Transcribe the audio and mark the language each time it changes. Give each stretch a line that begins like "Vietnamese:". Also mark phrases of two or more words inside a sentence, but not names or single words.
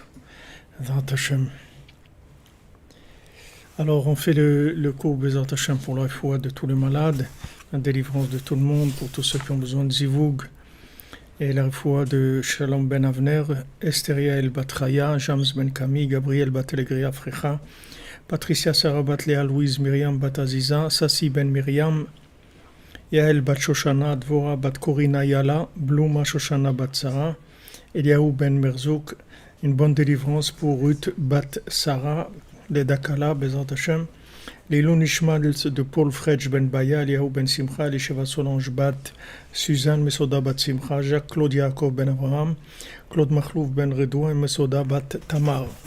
Hebrew: רת השם.
French: Alors, on fait le cours
Hebrew: בעזרת השם
French: pour la foi de tous les malades, la délivrance de tout le monde, pour tous ceux qui ont besoin de Zivug, et la foi de Shalom Ben Avner, Esteria El Batraya, James Ben Kami, Gabriel Bat Elegria Frecha, Patricia Sarah Bat Léa Louise Myriam Bat Aziza, Sassi Ben Myriam, Yael Bat Shoshana, Dvora Bat Korina Yala, Bluma Shoshana Bat Sarah, Eliaou Ben Merzouk, une bonne délivrance pour Ruth Bat Sarah, les Dakala,
Hebrew: בעזרת השם,
French: les Nishma de Paul Fredj Ben Baya, Eliaou Ben Simcha, les Sheva Solange Bat, Suzanne Mesoda Bat Simcha, Jacques Claude Yaakov Ben Abraham, Claude Machlouf Ben Redouin, Mesoda Bat Tamar.